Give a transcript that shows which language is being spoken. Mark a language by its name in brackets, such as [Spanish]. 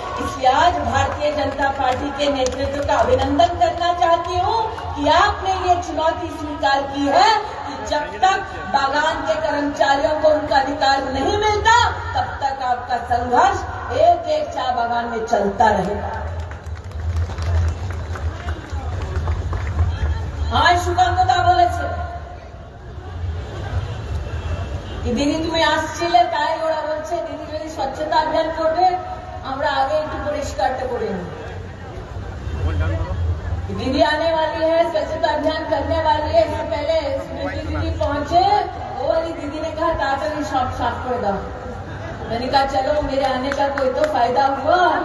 [Hindi] इसलिए आज भारतीय जनता पार्टी के नेतृत्व का अभिनंदन करना चाहती हूँ कि आपने ये चुनौती स्वीकार की है कि जब तक बागान के कर्मचारियों को उनका अधिकार नहीं मिलता तब तक आपका संघर्ष एक एक चाय बागान में चलता रहेगा। [Bangla] आज সুকান্তদা বলেছে [Hindi] कि दीदी [Bangla] তুমি আসছিলে তাই ওরা বলছে दीदी যদি স্বচ্ছতা अभियान করবে আমরা आगे একটু পরিষ্কারটা করে নিই। [Hindi] दीदी आने वाली है, स्वच्छता अभियान करने वाली है। इससे पहले स्मृति दीदी पहुंचे, वो वाली दीदी ने कहा ताकि शॉप साफ कर दो। मैंने कहा चलो मेरे आने का कोई तो फायदा हुआ।